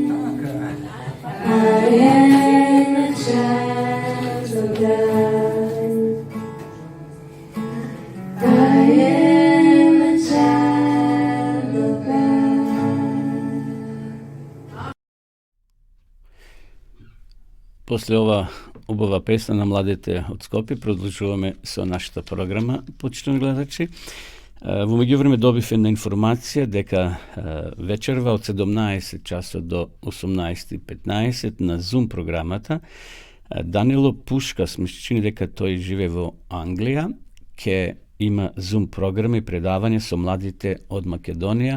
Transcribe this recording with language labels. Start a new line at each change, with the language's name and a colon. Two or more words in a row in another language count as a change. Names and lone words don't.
English: I am a child of God. I am a child of God.
Macedonian: После ова убава песна на младите од Скопје продолжуваме со нашата програма, почитувани гледачи. Во меѓувреме добив една информација дека вечерва од 17 часот до 18:15 на Zoom програмата Данило Пушкас, ми се чини дека тој живе во Англија, ќе има Zoom програми и предавање со младите од Македонија.